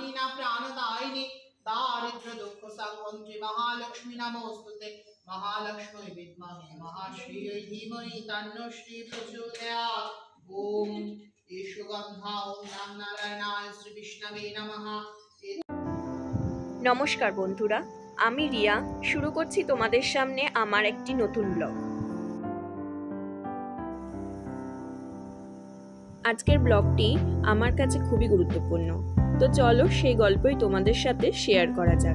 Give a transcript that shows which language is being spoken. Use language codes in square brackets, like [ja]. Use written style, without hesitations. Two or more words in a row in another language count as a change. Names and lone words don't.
[sa] प्राणदायिनी दारिद्र्य दुःख संहन्त्री महालक्ष्मी नमोस्तुते। महालक्ष्मी विद्महे महाश्रियै धीमहि तन्नो श्री प्रचोदयात्। ओम ईशुगंधा ओम नमः नारायणाय श्री विष्णवे नमः। [bn] নমস্কার বন্ধুরা, আমি রিয়া শুরু করছি তোমাদের সামনে আমার একটি নতুন ব্লগ। আজকের ব্লগটি আমার কাছে খুবই গুরুত্বপূর্ণ, তো চলো সেই গল্পই তোমাদের সাথে শেয়ার করা যাক।